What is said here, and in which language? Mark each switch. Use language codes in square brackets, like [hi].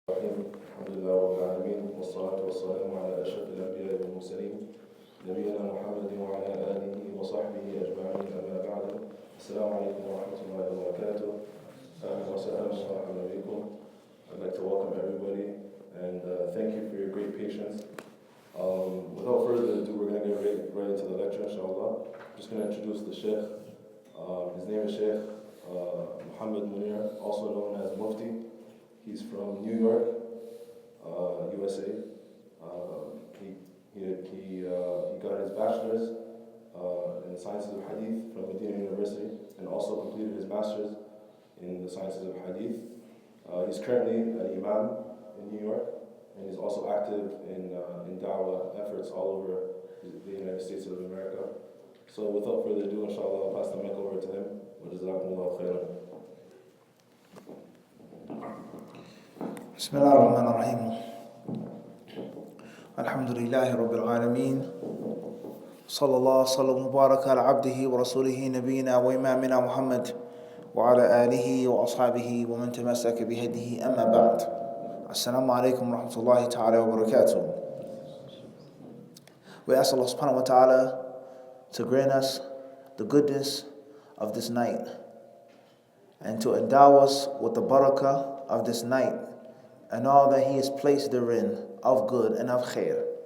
[ar] الرحيم الحمد لله رب العالمين والصلاة والسلام على أشرف الأنبياء والمرسلين نبينا محمد وعلى آله وصحبه أجمعين أما بعد السلام عليكم ورحمة الله وبركاته أهلا وسهلا ومرحبا بكم. [en] I'd like to welcome everybody and thank you for your great patience. Without further ado, we're going to get right into the lecture, inshallah. I'm just going to introduce the Sheikh. His name is Sheikh Muhammad Munir, also known as Mufti. He's from New York, USA. He got his bachelor's in the sciences of Hadith from Medina University and also completed his master's in the sciences of Hadith. He's currently an imam in New York and he's also active in da'wah efforts all over the United States of America. So without further ado, inshallah, I'll pass the mic over to him. [ar] Jazakumullahu khairan. بسم الله الرحمن الرحيم الحمد لله رب العالمين صلى الله وسلم وبارك على عبده ورسوله نبينا وإمامنا محمد وعلى آله وأصحابه ومن تمسك بهديه أما بعد السلام عليكم ورحمة الله تعالى وبركاته. [en] We ask Allah [ar] subhanahu wa ta'ala [en] to grant us the goodness of this night and to endow us with the barakah of this night and all that He has placed therein of good and of khair.